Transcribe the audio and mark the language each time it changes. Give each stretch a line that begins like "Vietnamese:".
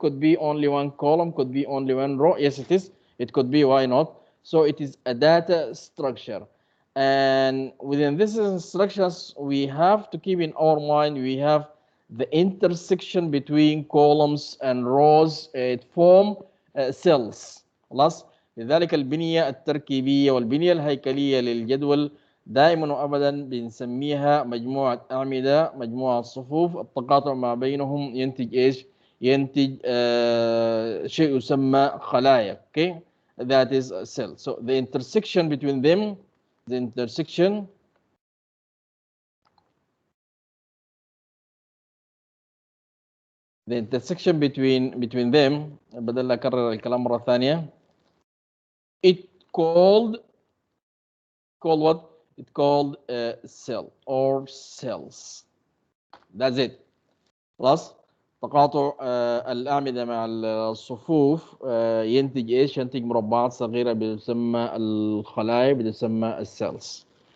English: could be only one column, could be only one row. Yes, it is. It could be. Why not? So it is a data structure. And within this instructions, we have to keep in our mind, we have the intersection between columns and rows. It form cells.
Arabic: خلاص. لذلك البنية التركيبية والبنية الهيكلية للجدول دائما وأبدا بنسميها مجموعة أعمدة، مجموعة صفوف، التقاطع ما بينهم ينتج إيش؟ ينتج شيء يسمى خلايا.
English: Okay, that is a cell. So the intersection between them, the intersection between them،
Arabic: بدل أكرر الكلام مرة ثانية،
English: it called what? It called a cell or cells. That's it.
Arabic: خلاص. تقاطع الأعمدة مع الصفوف ينتج إيش؟ ينتج مربعات صغيرة بتسمى الخلايا، بتسمى السيلز.